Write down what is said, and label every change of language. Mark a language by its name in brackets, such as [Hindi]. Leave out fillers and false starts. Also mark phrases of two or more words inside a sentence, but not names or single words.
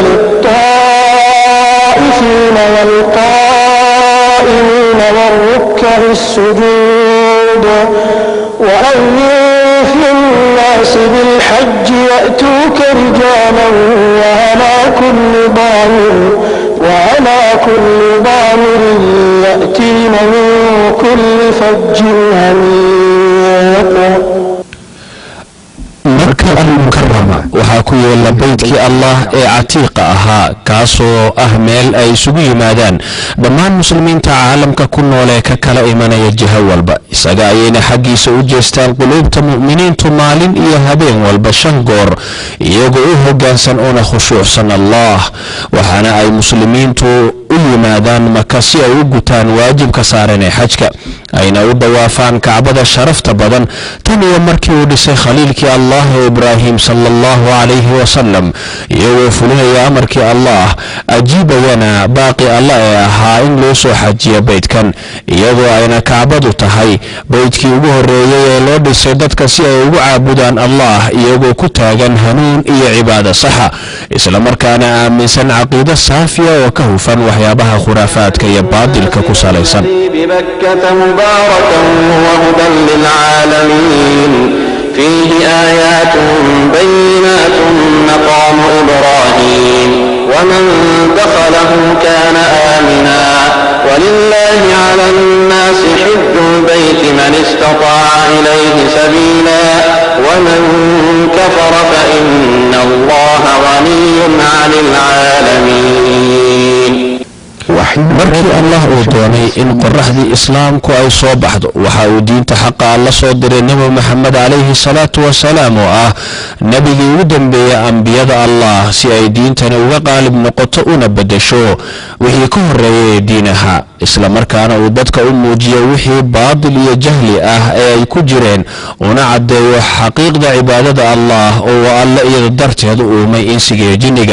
[Arabic] للطائفين والقائمين والركع السجود وأذن في الناس بالحج يأتوك رجالا وعلى كل ضامر يأتين من كل فج عميق [Somali] marka al-mukarrama waxaa ku yeela beydkii allah ee catiiqa ahaa kaasoo ah meel ay isugu yimaadaan dhammaan muslimiinta caalamka ku nool ee ka kala imanaya jiho walba isaga ayayna xaggiisa u jeestaan quluubta mu'miniintu maalin iyo habeen walba 5 goor iyagoo u hoggaansan una khushuucsan allah waxaana ay muslimiintu u yimaadaan maka si ay u gutaan waajibka saaran ee xajka ayna u dawaafaan kacbada sharafta badan tan iyo markii uu dhisay khaliilkii allah ibraahim [Arabic] صلى الله عليه وسلم [Somali] iyagoo fulinaya amarkii allah ajiibayana baaqi allah ee ahaa in loo soo xajiyo beydkan iyadoo ayna kacbadu tahay beydkii ugu horeeyay ee loo dhisay dadka si ay ugu caabudaan allah iyagoo ku taagan hanuun iyo cibaado saxa isla markaana aaminsan caqiido saafiya oo ka hufan waxyaabaha khuraafaadka iyo baadilka ku salaysan [Arabic] وهدى للعالمين فيه آيات بينات مقام إبراهيم ومن دخله كان آمنا ولله على الناس حج البيت من استطاع إليه سبيلا ومن كفر فإن الله غني عن العالمين [Somali] markii allah uu doonay in qoraxdii islaamku ay soo baxdo waxa uu diinta xaqa alla soo diray nabi maxamed [Arabic] عليه الصلاة والسلام [Somali] oo ah nabigii ugu dambeeyay ambiyada allah si ay diintani uga qaalib noqoto una bedesho wixii ka horeeyay diinaha isla markaana uu dadka u muujiyo wixii baadil iyo jahli ah ee ay ku jireen una caddeeyo xaqiiqda cibaadada allah oo alle iyada darteed u uumay insiga iyo jinniga.